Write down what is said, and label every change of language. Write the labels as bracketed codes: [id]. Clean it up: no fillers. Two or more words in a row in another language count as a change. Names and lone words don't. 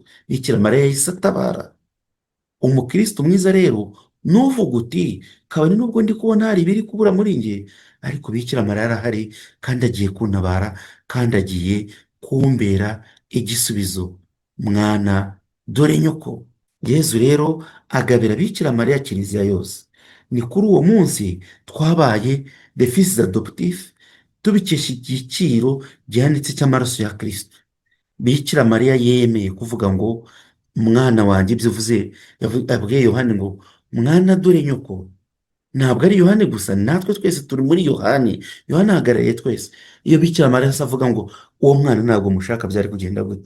[rw] Bikira Mariya yahise atabara. Umukristo mwiza rero nuvuga uti kabone nubwo ndi kubona hari ibiri kubura muri nge, ariko Bikira Mariya arahari kandi agiye kuntabara, kandi agiye kumbera igisubizo. Mwana dore nyoko. Yezu rero agabira Bikira Mariya kiliziya yose. Ni kuri uwo munsi twabaye [fr] de fils adoptifs, [rw] tubikesha igiciro gihanitse cy'amaraso ya Kristo. Bikira Mariya yemeye kuvuga ngo mwana wanjye, ibyo uvuze yabwiye Yohani ngo mwana dore nyoko. Ntabwo ari Yohani gusa, natwe twese turi muri Yohani. Yohani ahagarariye twese. Iyo Bikira Mariya avuga ngo uwo mwana ntabwo mushaka, byari kugenda gute?